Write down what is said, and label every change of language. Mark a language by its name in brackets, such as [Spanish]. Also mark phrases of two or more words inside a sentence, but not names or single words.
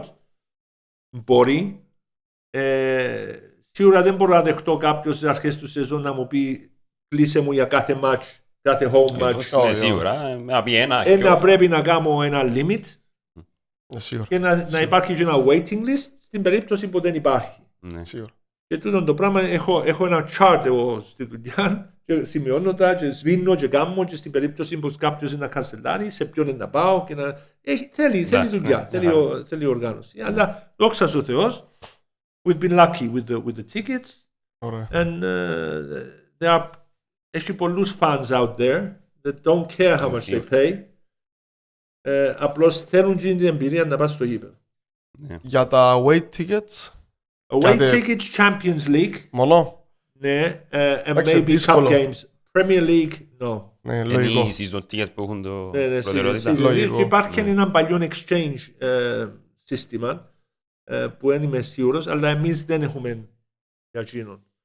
[Greek] Μπορεί. Σίγουρα δεν μπορώ να δεχτώ κάποιος στις αρχές του σεζόν να μου πει κλείσε μου για κάθε match, κάθε [English] home match. [Greek] Σίγουρα, να πρέπει να κάνω ένα limit και να υπάρχει και ένα [English] waiting list [Greek] στην περίπτωση που δεν υπάρχει. Και τούτο το πράγμα έχω ένα chart εγώ στη δουλειά και σημειώνω τα και σβήνω και κάνω και στην περίπτωση που κάποιος είναι να κανσελάρει, σε ποιον είναι να πάω και να... Θέλει δουλειά, θέλει οργάνωση. Αλλά δόξα ο Θεός [English] we've been lucky with the tickets. [Greek] Ωραία. [English] And there are actually πολλούς fans out there that don't care how much they pay. [Greek] Απλώς θέλουν την εμπειρία να πας στο γήπεδο. Για τα [English] away tickets. Away tickets, Champions League. [Greek] Μόνο. Ναι, and Εντάξει, [English] maybe cup [Greek] δύσκολο. [English] games. Premier League, no. [Greek] Ναι, Είναι λογικό. οι [English] season tickets [Greek] που έχουν το Ναι, προτεραιότητα. Λογικό. και υπάρχει ένα παλιό exchange σύστημα που δεν είμαι σίγουρος, αλλά εμείς δεν έχουμε για εκείνον.